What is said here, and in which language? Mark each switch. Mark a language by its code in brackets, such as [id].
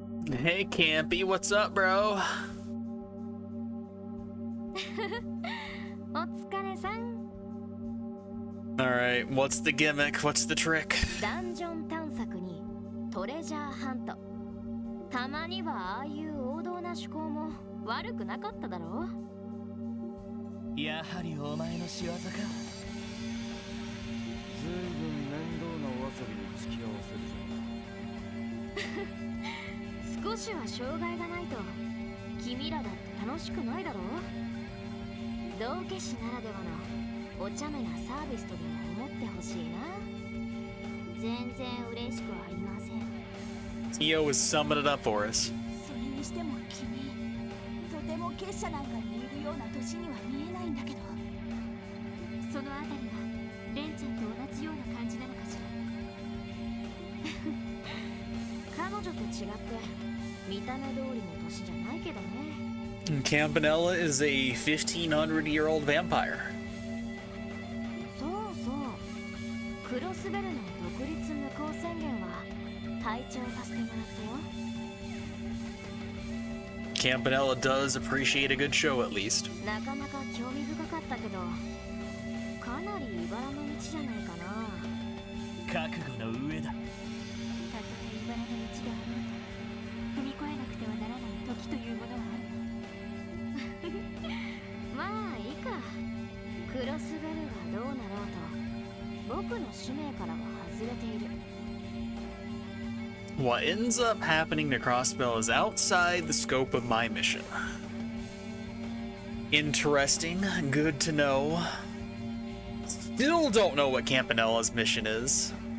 [en] Hey, Campy, what's up, bro? [ja] お疲れさん。 [en] Alright, what's the gimmick? What's the trick? [ja] ダンジョン探索にトレジャーハント。たまにはああいう王道な趣向も悪くなかっただろう。やはりお前の仕業か。ずいぶん面倒なお遊びに付き合わせるじゃん。少しは障害がないと君らだって楽しくないだろう。道化師ならではのお茶目なサービスとでも思ってほしいな。全然嬉しくはありません。 [en] Tio is summing it up for us. [ja] それにしても君、とても結社なんかにいるような年には見えないんだけど。そのあたりがレンちゃんと同じような感じなのかしら。彼女と違って見た目通りの年じゃないけどね。 [en] Campanella is a 1500-year-old vampire. [ja] そうそう。クロスベルの独立無効宣言は拝聴させてもらったよ。 [en] Campanella does appreciate a good show, at least. [ja] なかなか興味深かったけど、かなり茨の道じゃないかな。覚悟の上だ。たとえ茨の道であろうと、踏み越えなくてはならない時というものはある。まあいいか。クロスベルがどうなろうと、僕の使命からは外れている。 [en] What ends up happening to Crossbell is outside the scope of my mission. Interesting, good to know. Still don't know what Campanella's mission is.